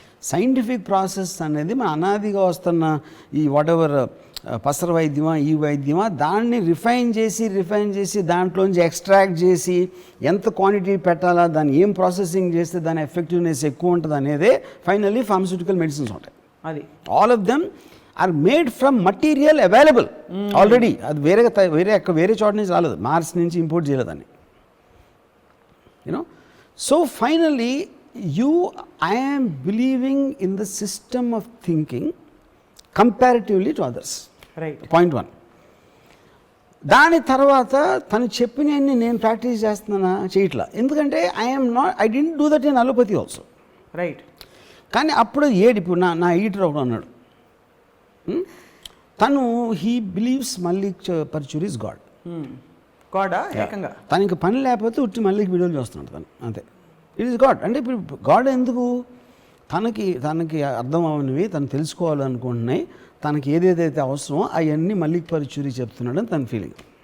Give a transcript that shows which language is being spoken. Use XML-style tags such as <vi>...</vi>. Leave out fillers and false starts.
<te>Scientific process అనేది మన అనాదిగా వస్తున్న ఈ వాట్ ఎవర్ పసర వైద్యమా ఈ వైద్యమా దాన్ని రిఫైన్ చేసి దాంట్లోంచి ఎక్స్ట్రాక్ట్ చేసి ఎంత క్వాంటిటీ పెట్టాలా, దాన్ని ఏం ప్రాసెసింగ్ చేస్తే దాని ఎఫెక్టివ్నెస్ ఎక్కువ ఉంటుంది అనేదే ఫైనల్లీ ఫార్మస్యూటికల్ మెడిసిన్స్ ఉంటాయి.</te> <en>అది all of them are made from material available already.</en> <te>అది వేరే చోట నుంచి రాలేదు, మార్స్ నుంచి ఇంపోర్ట్ చేయలేదని.</te> <en>So finally I am believing in the system of thinking comparatively to others. Right. Point 1.</en> <te>దాని తర్వాత తను చెప్పినవన్నీ నేను ప్రాక్టీస్ చేస్తున్నానా చేయట్లా.</te> <en>ఎందుకంటే I didn't do that in allopathy also. Right.</en> <te>కానీ అప్పుడు ఇప్పుడు నా ఎడిటర్ ఒకడు అన్నాడు, తను</te> <en>he believes</en> <te>Mallik Paruchuri is God. గాడా ఏకంగా తనకి పని లేకపోతే ఉట్టి మల్లిక్ వీడియోలు చూస్తున్నాడు తను, అంతే.</te> <en>It is God.</en> <te>అంటే ఇప్పుడు గాడ్ ఎందుకు, తనకి అర్థం అవనివి తను తెలుసుకోవాలనుకుంటున్నాయి, తనకి ఏదేదైతే అవసరమో అవన్నీ మల్లిక్ పరుచూరి చెప్తున్నాడని తన ఫీలింగ్.</te>